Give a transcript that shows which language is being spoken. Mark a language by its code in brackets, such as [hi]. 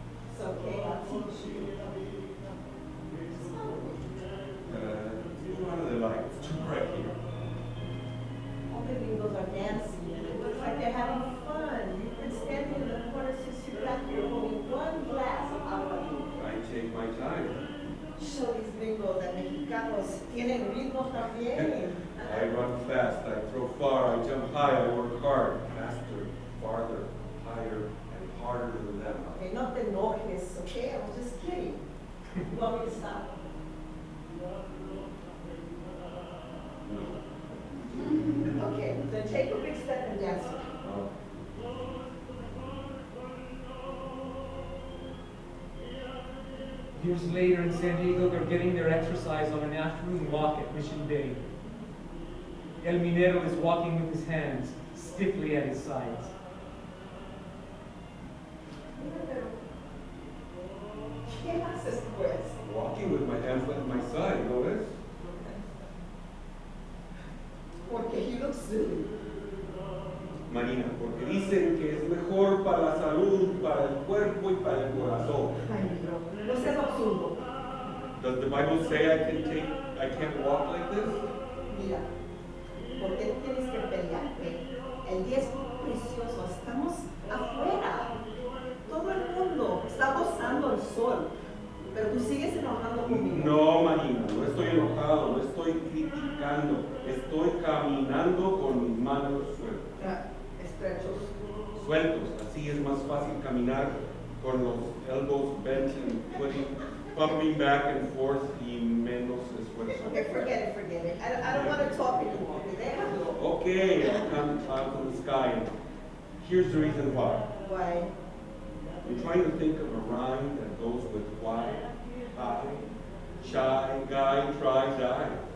[en] It's okay, I'll teach you. One of the lights, too bright here. All the gringos are dancing, it looks like they're having fun. You've been standing in the corner since you got here, holding one glass of agua. I take my time. Show these gringos that [es] Mexicanos tienen ritmo también. [en] I run fast, I throw far, I jump high, I work hard. Faster, farther, higher, and harder than them. Okay, [es] no te enojes, [en] okay? I was just kidding. You want me to stop? No. Okay, then take a big step and dance. Oh. Years later in San Diego, they're getting their exercise on an afternoon walk at Mission Bay. El Minero is walking with his hands stiffly at his sides. [es] ¿Qué haces pues? [en] Walking with my hands at my side, notice? Porque he looks silly. [es] Marina, porque dicen que es mejor para la salud, para el cuerpo y para el corazón. Ay, no seas absurdo. [en] Does the Bible say I can't walk like this? [es] Mira, ¿por qué tienes que pelearte? El día es precioso, estamos afuera. Todo el mundo está gozando el sol, pero tú sigues enojando conmigo. No, Marina, no estoy enojado, no estoy criticando, estoy caminando con mis manos sueltas. Estrechos. Sueltos, así es más fácil caminar con los [en] elbows bent and pumping back and forth [es] y menos esfuerzo. [en] Okay, forget it. I don't want to talk anymore. [es] Déjalo. [en] Okay, I'll come out from the sky. And here's the reason why. Why? I'm trying to think of a rhyme that goes with why, I, shy, guy, try, die.